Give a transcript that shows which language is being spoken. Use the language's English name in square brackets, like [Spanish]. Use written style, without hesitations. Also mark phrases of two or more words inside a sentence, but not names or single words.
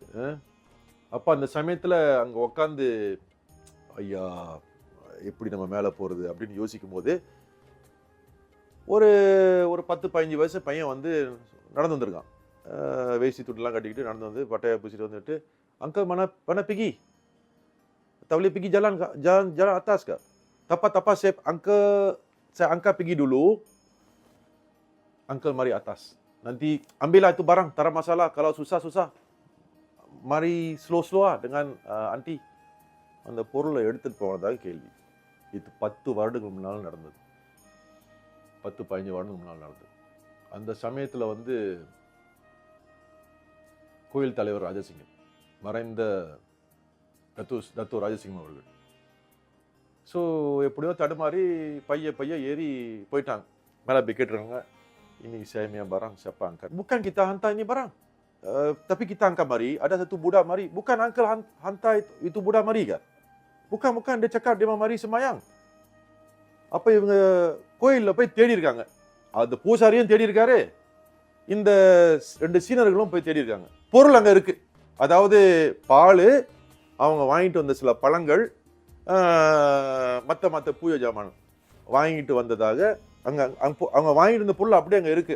[Tamil] அப்போ அந்த சமயத்தில் அங்கே உக்காந்து ஐயா எப்படி நம்ம மேலே போகிறது அப்படின்னு யோசிக்கும் போது ஒரு 10-15 வயசு பையன் நடந்து வந்திருக்கான். வேஷ்டி துட்டுலாம் கட்டிக்கிட்டு நடந்து வந்து பட்டையை பூசிட்டு வந்துட்டு, அங்கிள் [Malay] mana pergi? Tak boleh pergi jalan atas ke? Tepat saya angkat pergi dulu. Uncle mari atas. Nanti ambillah itu barang, tak ada masalah. Kalau susah. Mari slow dengan aunty. [Tamil] அந்த பொருளை எடுத்துட்டு போனதாக கேள்வி. இது 10 வருடங்களுக்கு முன்னால் நடந்தது. 10-15 வருடங்களுக்கு முன்னால் நடந்தது. அந்த சமயத்தில் கோயில் தலைவர் ராஜசிங்கம், மறைந்த தத்து ராஜசிங்கம் அவர்கள். ஸோ எப்படியோ தடுமாறி பைய ஏறி போயிட்டாங்க. மேலே போய் கேட்டுருக்காங்க, [Malay] ini saya punya barang siapa angkat? Bukan kita hantar ini barang. Tapi kita angkat mari, ada satu budak mari. Bukan uncle hantar itu budak mari ke? Bukan, dia cakap dia mau mari semayang. [Tamil] அப்போ இவங்க கோயிலில் போய் தேடி இருக்காங்க. அந்த பூசாரியும் தேடி இருக்காரு, இந்த 2 சீனர்களும் போய் தேடி இருக்காங்க. பொருள் அங்கே இருக்கு. அதாவது பால், அவங்க வாங்கிட்டு வந்த சில பழங்கள், மற்ற பூஜை ஜாமான் வாங்கிட்டு வந்ததாக அவங்க வாங்கிட்டு வந்த பொருள் அப்படியே அங்கே இருக்கு.